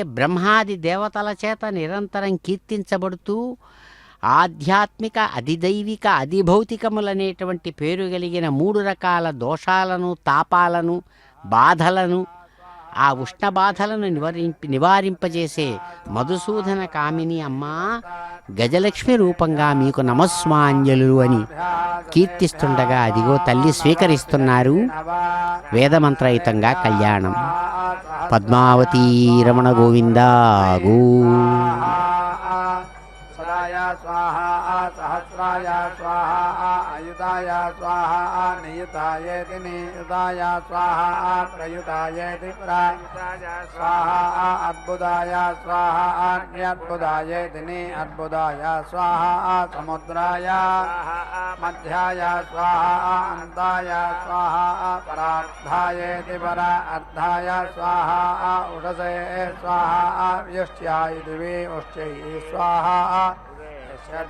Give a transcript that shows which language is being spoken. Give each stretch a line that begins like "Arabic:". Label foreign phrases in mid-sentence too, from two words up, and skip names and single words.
Telugu: బ్రహ్మాది దేవతల చేత నిరంతరం కీర్తించబడుతూ ఆధ్యాత్మిక అధిదైవిక అధిభౌతికములనేటువంటి పేరు కలిగిన 3 రకాల దోషాలను తాపాలను బాధలను ఆ ఉష్ణ బాధలను నివారింపజేసే మధుసూదన కామిని అమ్మా గజలక్ష్మి రూపంగా మీకు నమస్మాంజలు అని కీర్తిస్తుండగా అదిగో తల్లి స్వీకరిస్తున్నారు వేదమంత్రయుతంగా కళ్యాణం. పద్మావతీ రమణ గోవింద గో.
Sanskrit: स्वाहा सहस्राय स्वाहा अयुताय स्वाहा नियुतायेति नियुताय स्वाहा प्रयुतायेति प्रयुताय स्वाहा अद्भुताय स्वाहा न्यद्भुतायेति निअद्भुताय स्वाहा समुद्राय मध्याय स्वाहा अन्ताय स्वाहा परार्धायेति परा अर्धाय स्वाहा उषसे स्वाहा व्युष्ट्याय दिवि उष्ट्यै स्वाहा यद